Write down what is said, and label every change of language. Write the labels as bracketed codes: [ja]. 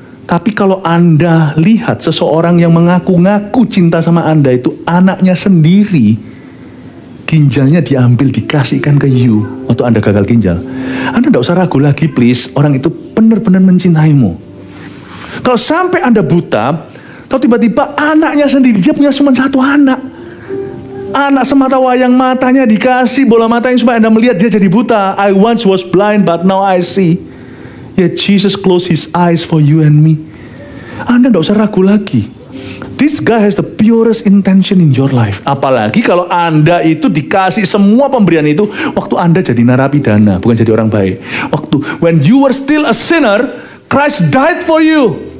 [id] Tapi kalau Anda lihat seseorang yang mengaku-ngaku cinta sama Anda itu anaknya sendiri, ginjalnya diambil dikasihkan ke you waktu Anda gagal ginjal. Anda tidak usah ragu lagi please, orang itu benar-benar mencintaimu. Kalau sampai Anda buta, atau tiba-tiba anaknya sendiri, dia punya cuma satu anak. Anak semata wayang, matanya dikasih bola mata yang supaya Anda melihat, dia jadi buta. [en] I once was blind but now I see. Yet Jesus closed His eyes for you and me. [id] Anda tidak usah ragu lagi. [en] This guy has the purest intention in your life. [id] Apalagi kalau Anda itu dikasih semua pemberian itu waktu Anda jadi narapidana, bukan jadi orang baik. Waktu [en] when you were still a sinner, Christ died for you.